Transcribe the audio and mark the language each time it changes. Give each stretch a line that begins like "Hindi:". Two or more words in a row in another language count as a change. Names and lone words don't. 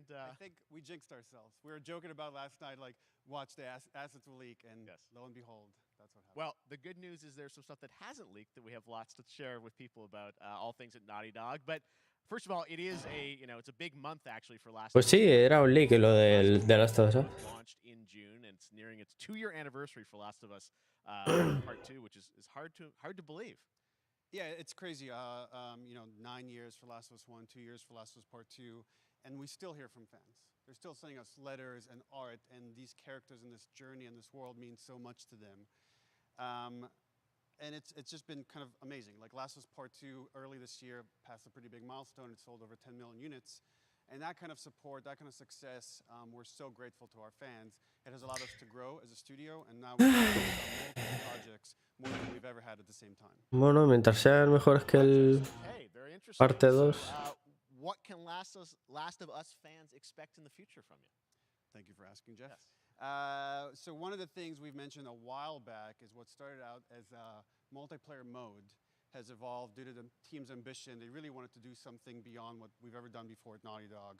English: I think we jinxed ourselves. We were joking about last night, like, watch the assets will leak, and lo and behold, that's what happened. Well, the good news is there's some stuff that hasn't leaked that we have lots to share with people about all things at Naughty Dog. But first of all, it is it's a big month actually for Last of Pues Us.
Spanish: sí, era un leak lo del de Last of Us.
English: Launched in June, and it's nearing its 2-year anniversary for Last of Us Part 2, which is hard to believe. Yeah, it's crazy. 9 years for Last of Us 1, 2 years for Last of Us Part 2, and we still hear from fans. They're still sending us letters and art, and these characters in this journey and this world mean so much to them. And it's just been kind of amazing. Like Last of Us Part 2 early this year passed a pretty big milestone. It sold over 10 million units. And that kind of support, that kind of success, we're so grateful to our fans. It has allowed us to grow as a studio, and now we're multiple projects, more than we've ever had at the same time.
Spanish: Bueno, mientras sean mejores que el parte 2.
English: What can Last of Us fans expect in the future from you? Thank you for asking, Jeff. Yes. So one of the things we've mentioned a while back is what started out as a multiplayer mode has evolved due to the team's ambition. They really wanted to do something beyond what we've ever done before at Naughty Dog.